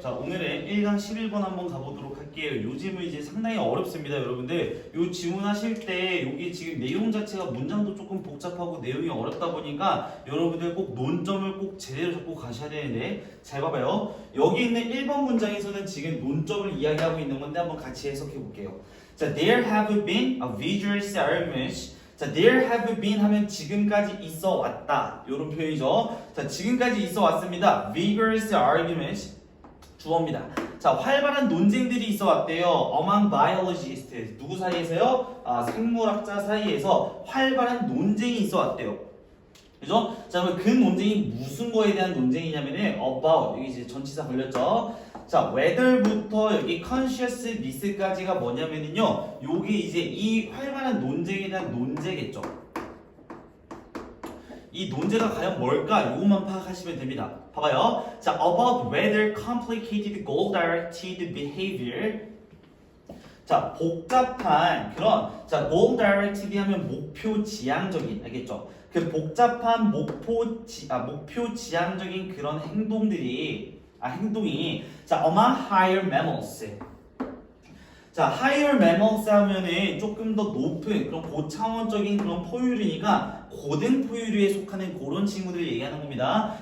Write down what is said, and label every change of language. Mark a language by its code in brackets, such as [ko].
[ko] 자, 오늘의 1강 11번 한번 가보도록 할게요. 요즘은 이제 상당히 어렵습니다, 여러분들. 요 지문하실 때 여기 지금 내용 자체가 문장도 조금 복잡하고 내용이 어렵다 보니까 여러분들 꼭 논점을 꼭 제대로 잡고 가셔야 되는데 잘 봐봐요. 여기 있는 1번 문장에서는 지금 논점을 이야기하고 있는 건데 한번 같이 해석해 볼게요. [en] 자, there have been a vigorous argument. [ko] 자, [en] there have been [ko] 하면 지금까지 있어 왔다. 이런 표현이죠. 자, 지금까지 있어 왔습니다. [en] vigorous argument 주어입니다. [ko] 자, 활발한 논쟁들이 있어 왔대요. [en] among biologists. [ko] 누구 사이에서요? 생물학자 사이에서 활발한 논쟁이 있어 왔대요. 그죠? 자, 그럼 그 논쟁이 무슨 거에 대한 논쟁이냐면은 about 여기 이제 전치사 걸렸죠. 자, whether부터 여기 consciousness까지가 뭐냐면은요. 여기 이제 이 활발한 논쟁에 대한 논제겠죠. 이 논제가 과연 뭘까? 이것만 파악하시면 됩니다. 봐봐요. [en] 자, about whether complicated goal-directed behavior. [ko] 자, 복잡한 그런 자, goal-directed 하면 목표 지향적인 알겠죠? 그 복잡한 목표 지향적인 그런 행동이 자, [en] among higher mammals. [ko] 자, higher mammals 하면은 조금 더 높은 그런 고차원적인 그런 포유류니까 고등 포유류에 속하는 그런 친구들을 얘기하는 겁니다.